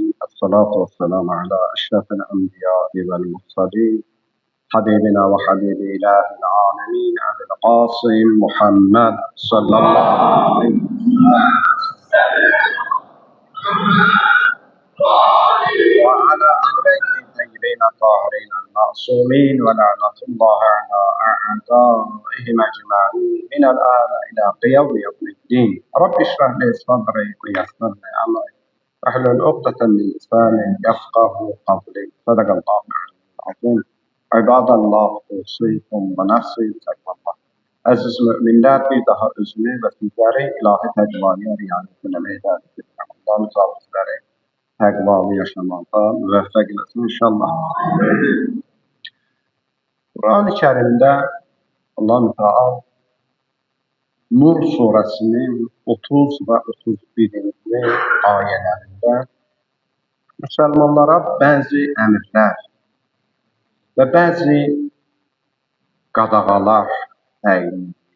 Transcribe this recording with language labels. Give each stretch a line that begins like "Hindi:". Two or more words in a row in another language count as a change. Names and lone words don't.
Arabic: الصلاة والسلام على أشرف الأنبياء والمرسلين حبيبنا وحبيب إله العالمين أبي القاسم محمد صلى الله عليه وسلم وعلى آله الطيبين الطاهرين المعصومين ولعنة الله على أعدائهم أجمعين من الآن إلى قيام يوم الدين. رب اشرح لي صدري ويسر لي أمري واحلل عقدة من لساني يفقهوا قولي. صدق الله العظيم. عباد الله أوصيكم ونفسي بتقوى الله.
Azerbaijani: Aziz müminlər, bir daha özümü və sizləri ilahi təqvaya riayət etməyə dəvət edirəm. Allah müzafizləri təqvalı yaşamaqda müvəffəq eləsin inşallah. Quran-ı Kərimdə Allah-u Teala Nur surəsinin 30 və 31-ci ayələrində müsəlmanlara bəzi əmrlər və bəzi qadağalar təyin edir.